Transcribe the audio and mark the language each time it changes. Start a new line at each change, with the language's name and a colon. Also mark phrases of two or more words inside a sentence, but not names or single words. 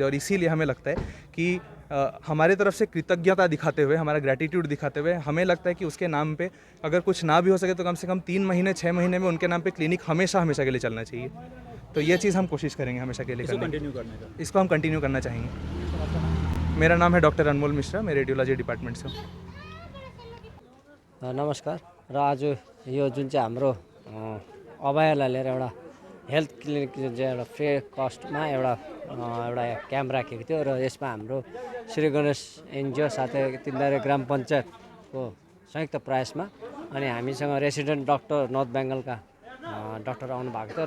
Hindi: और इसीलिए हमें लगता है कि हमारे तरफ से कृतज्ञता दिखाते हुए, हमारा ग्रैटिट्यूड दिखाते हुए, हमें लगता है कि उसके नाम पे अगर कुछ ना भी हो सके तो कम से कम 3 महीने 6 महीने में उनके नाम पे क्लिनिक हमेशा के लिए चलना चाहिए। तो ये चीज़ हम कोशिश करेंगे हमेशा के लिए करने की। इसको हम कंटिन्यू करना चाहेंगे। मेरा नाम है डॉक्टर अनमोल मिश्रा, मैं
English: radiology department
Hindi: से हूँ। नमस्कार।
Nepali: र आज यो जुन चाहिँ हाम्रो अभयालाई लिएर एउटा
English: health clinic
Nepali: जुन चाहिँ एउटा फ्री कस्टमा एउटा क्याम्प राखेको थियो र यसमा हाम्रो श्री गणेश एनजिओ साथै तिनधारे ग्राम पञ्चायतको संयुक्त प्रयासमा अनि हामीसँग
English: resident doctor
Nepali: नर्थ बेङ्गलका डक्टर आउनु भएको थियो र